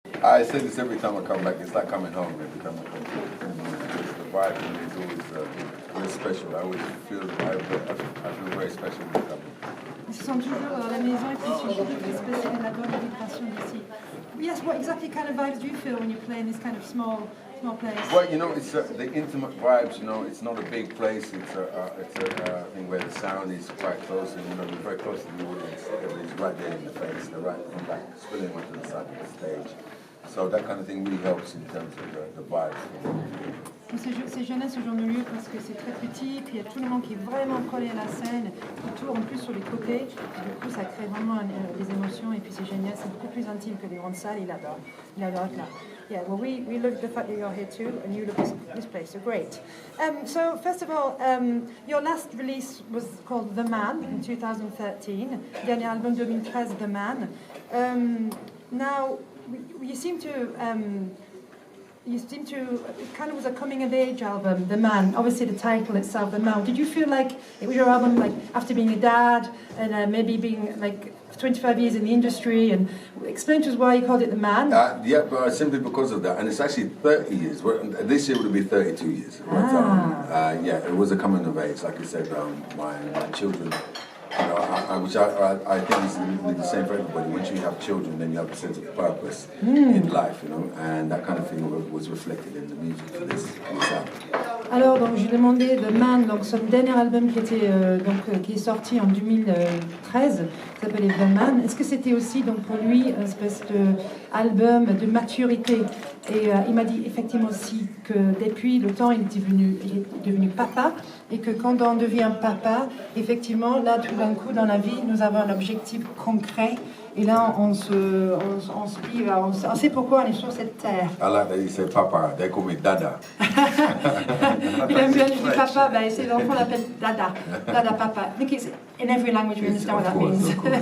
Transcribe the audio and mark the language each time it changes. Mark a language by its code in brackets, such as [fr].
[en] I say this every time I come back. It's like coming home every time I come back. The vibe for me is always very special. I always feel I feel very special when I come here. [fr] Ils se sentent toujours dans la maison et puis il suffit de laisser la bonne vibration d'ici. [en] Yes, what exactly kind of vibes do you feel when you play in this kind of small place? Well, you know, it's the intimate vibes. You know, it's not a big place. It's a thing where the sound is quite close, and you know, you're very close to the audience. Everybody's right there in the face. They're right back, spilling onto the side of the stage. So that kind of thing really helps in terms of the vibes. [fr] C'est génial ce genre de lieu parce que c'est très petit, puis il y a tout le monde qui est vraiment collé à la scène, qui tourne en plus sur les côtés, et du coup ça crée vraiment des émotions, et puis c'est génial, c'est beaucoup plus intime que les grandes salles, il adore être là. [en] Yeah, well we love the fact that you're here too, and you love this place, so great. So first of all, your last release was called The Man in 2013, [fr] dernier album 2013, [en] The Man. Now, you seem to... it kind of was a coming-of-age album, The Man. Obviously, the title itself, The Man. Did you feel like it was your album, like, after being a dad and maybe being, like, 25 years in the industry? And explain to us why you called it The Man. Yeah, but simply because of that. And it's actually 30 years. This year would be 32 years. But, yeah, it was a coming-of-age. Like I said, my children... You know, which I think is the same for everybody. Once you have children, then you have a sense of purpose in life, you know, and that kind of thing was reflected in the music for this album. [fr] Alors, donc, je lui demandais The Man, donc son dernier album qui est sorti en 2013, qui s'appelait The Man. Est-ce que c'était aussi donc pour lui une espèce d'album de maturité? Et il m'a dit effectivement aussi que depuis le temps il est devenu papa, et que quand on devient papa, effectivement là tout d'un coup dans la vie nous avons un objectif concret. Et là, on sait pourquoi on est sur cette terre. [en] I like that you say papa, they call me dada. [fr] Il aime bien, je dis papa, ben, ses enfants l'appellent dada, dada papa. [en] I think it's in every language we understand what that means.